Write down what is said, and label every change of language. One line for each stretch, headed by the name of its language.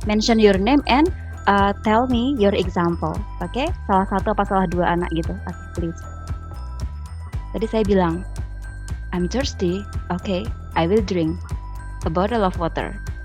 English: Mention your name and tell me your example.
Indonesian: Oke, salah satu apa salah 2 anak gitu. Oke, please. Tadi saya bilang,
English: I'm thirsty. Okay, I will drink a bottle of water.